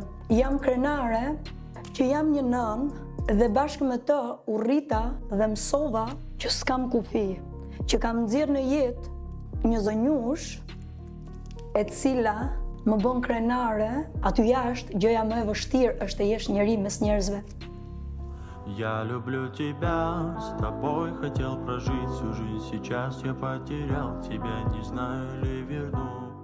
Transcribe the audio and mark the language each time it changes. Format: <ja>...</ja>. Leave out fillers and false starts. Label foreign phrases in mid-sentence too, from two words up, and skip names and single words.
<sq>Jam krenare që jam një nënë dhe bashkë me të u rrita dhe mësova që s'kam kufi, që kam nxjerr në jetë një zonjush e cila më bën krenare, aty jashtë gjëja më e vështirë është të jesh njeri mes njerëzve.</sq> <ru>Я люблю тебя, с тобой хотел прожить всю жизнь, сейчас я потерял тебя, не знаю ли верну.</ru>